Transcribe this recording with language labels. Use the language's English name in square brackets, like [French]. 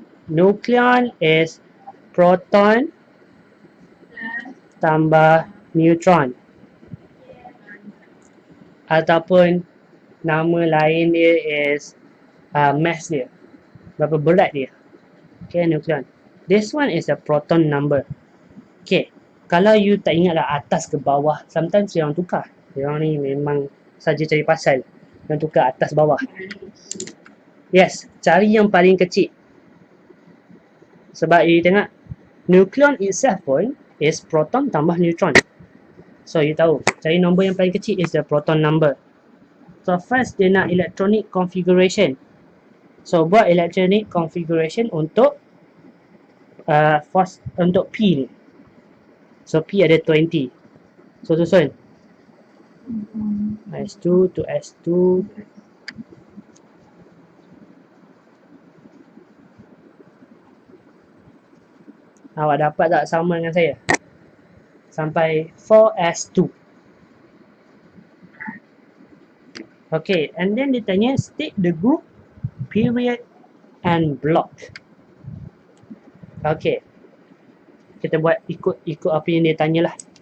[English] Nucleon is proton [Malay] tambah [English] neutron. [Malay] Ataupun nama lain dia [English] is mass [Malay] dia, berapa berat dia. Okay, nukleon. [English] This one is a proton number. [Malay] Okay, kalau you tak ingat lah atas ke bawah, [English] sometimes [Malay] dia orang tukar. Dia orang ni memang saja cari pasal. Dia tukar atas bawah. Yes, cari yang paling kecil. Sebab you tengok, nukleon [English] itself [Malay] pun is proton tambah neutron. [English] So you [Malay] tahu, cari nombor yang paling kecil [English] is the proton number. So first [Malay] dia nak [English] electronic configuration. [Malay] So buat [English] electronic configuration [Malay] untuk untuk P ni. So P ada 20. So susun S2 to S2. Awak dapat tak sama dengan saya? Sampai 4S2. [English] Okay, and then [Malay] dia tanya [English] state the group, period and block. [Malay] Okay, kita buat ikut apa yang dia tanya lah.